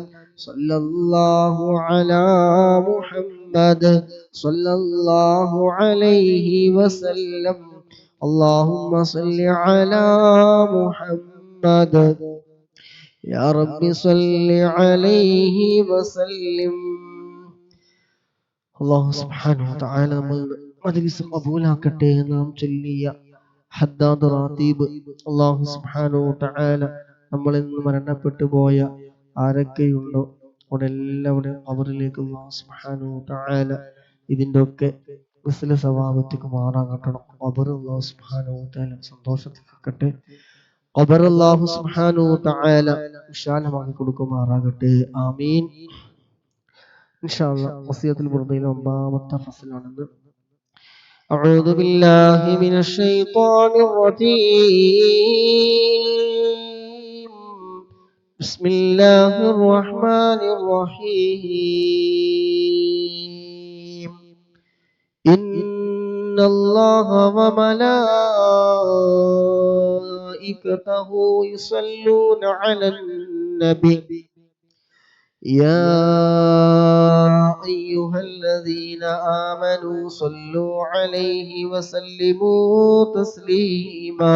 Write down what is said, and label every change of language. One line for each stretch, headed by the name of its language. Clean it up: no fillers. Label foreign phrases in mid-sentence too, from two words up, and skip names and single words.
Arabic: صلى الله على محمد صلى الله عليه وسلم. اللهم صل على محمد. يا رب صل عليه وسلم. الله سبحانه وتعالى
Malayalam: നമ്മൾ മജ്‌ലിസ് ഖബൂലാക്കട്ടെ. നാം ചൊല്ലിയ ഹദ്ദാദ് റാത്തീബ്
Arabic: الله سبحانه وتعالى
Malayalam: നമ്മളിൽ നിന്ന് മരണപ്പെട്ടു പോയ ആരൊക്കെയുണ്ടോ അവരെല്ലാവരുടെയും ഖബറിലേക്ക്
Arabic: الله سبحانه وتعالى
Malayalam: ഇതിൻ്റെ ഒക്കെ
Arabic: مثل ثواب
Malayalam: മാറാകട്ടണം. ഖബർ
Arabic: الله سبحانه وتعالى
Malayalam: സന്തോഷത്തിലാക്കട്ടെ. ഖബർ
Arabic: الله سبحانه وتعالى
Malayalam: വിശാലമാക്കി കൊടുക്കുമാറാകട്ടെ. ആമീൻ.
Arabic: إن شاء الله
Malayalam: വസിയത്തുൽ ബുർദയിലെ 9ാമത്തെ ഫസലാണെന്ന്.
Arabic: أعوذ بالله من الشيطان الرجيم. بسم الله الرحمن الرحيم. إن الله وملائكته يصلون على النبي يا أيها الذين آمنوا صلوا عليه وسلموا تسليما.